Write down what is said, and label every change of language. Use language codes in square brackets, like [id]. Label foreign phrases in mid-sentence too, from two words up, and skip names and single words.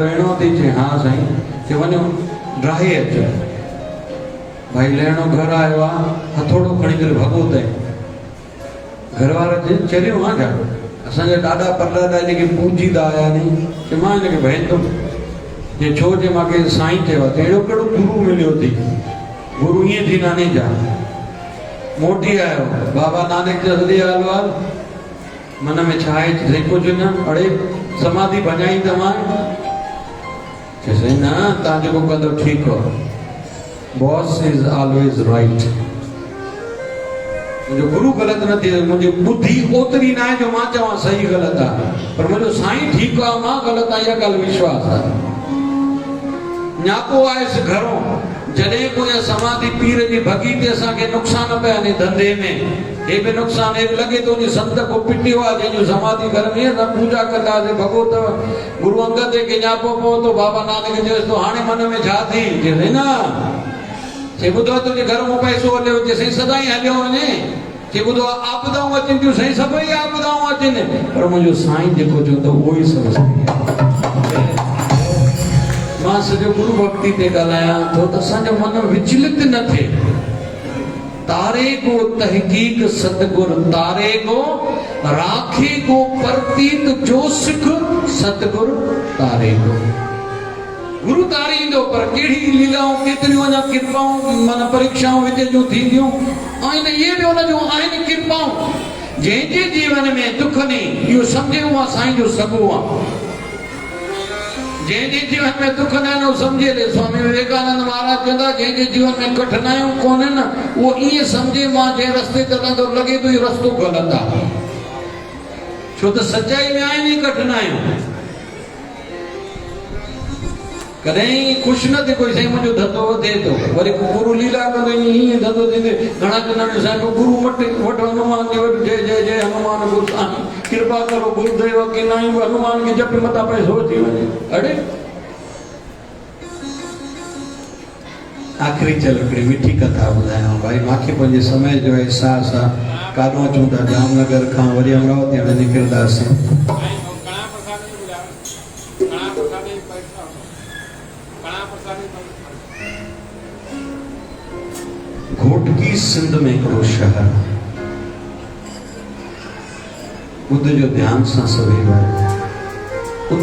[sd] रहणो अथई चई हा साईं चई वञो ड्राही अचो भाई लहिणो घर आयो आहे हथोड़ो खणी करे भॻो अथई घर वारा चरियो हा छा असांजा ॾाॾा परॾाॾा जेके पूजीदा आया नी चई मां हिनखे भॼंदुमि जे छो जे मूंखे साईं चयो आहे त अहिड़ो कहिड़ो गुरु मिलियो अथई गुरु ईअं थी नाने जा मोटी आयो बाबा नानक जा सॼे अहवाल मन में छा आहे चई कुझु न अड़े समाधि भॼाई तव्हां चई न तव्हां जेको कंदो ठीकु आहे [en] boss is always right [sd] मुंहिंजो गुरु ग़लति न थिए मुंहिंजी बुद्धि ओतिरी न आहे जो मां चवां सही ग़लति आहे पर मुंहिंजो साईं ठीकु आहे मां ग़लति आहे इहा ॻाल्हि विश्वास आहे न्यापो आयुसि घरों जॾहिं कोई समाधि पीर जी भॻी ते असांखे नुक़सान पिया आहिनि धंधे में हे बि नुक़सान हे लॻे थो उन संत को पिटियो आहे जंहिंजो समाधि घर में असां पूजा कंदासीं भॻो अथव गुरु अंगद देव खे न्यापो पियो थो बाबा नानक चयोसि तो हाणे मन में छा थी चई न चई ॿुधो तुंहिंजे घर मां पैसो हलियो चई साईं सदाईं हलियो वञे चई ॿुधो आपदाऊं अचनि थियूं साईं सभई आपदाऊं अचनि पर मुंहिंजो साईं जेको चवंदो उहो ई सभु मां सॼो गुरु भक्ति ते ॻाल्हायां थो त असांजो मन विचलित न थिए [pa] ਤਾਰੇ ਕੋ ਤਹਕੀਕ ਸਤਗੁਰ ਤਾਰੇ ਕੋ ਰਾਖੇ ਕੋ ਪ੍ਰਤੀਤ ਜੋ ਸਿਖ ਸਤਗੁਰ ਤਾਰੇ ਕੋ [sd] गुरु तारींदो पर कहिड़ी लीलाऊं केतिरियूं अञा कृपाऊं मन परीक्षाऊं विच जूं थींदियूं आहिनि इहे बि हुन जूं आहिनि कृपाऊं जंहिंजे जीवन में दुख न इहो सम्झे उहा साईं जो सॻो आहे जंहिंजे जीवन में दुख न आहिनि उहो सम्झे ले स्वामी विवेकानंद महाराज चवंदा जंहिंजे जीवन में कठिनाइयूं कोन्हनि उहो ईअं सम्झे मां जंहिं रस्ते ते हलंदो लॻे थो इहो रस्तो ग़लति आहे छो त सचाई में आहिनि ई कठिनाइयूं कॾहिं ख़ुशि न थिए कोई साईं मुंहिंजो धंधो वधे थो, वरी गुरु लीला कंदो ईअं धंधो थींदे। घणा चवंदा आहिनि साईं गुरु वटि हनुमान जी वटि जय जय जय हनुमान गुरु साईं कृपा करो गुरुदेव की नाई हनुमान खे जप मथां पैसो अची वञे। अड़े आख़िरी चल हिकिड़ी मिठी कथा ॿुधायांव भाई, मूंखे पंहिंजे समय जो अहसास आहे। काॾों अचूं था जामनगर खां वरी अमरावती में निकिरंदासीं। घोटकी सिंध में हिकिड़ो शहर, ॿुध जो ध्यान सां सभई भाई।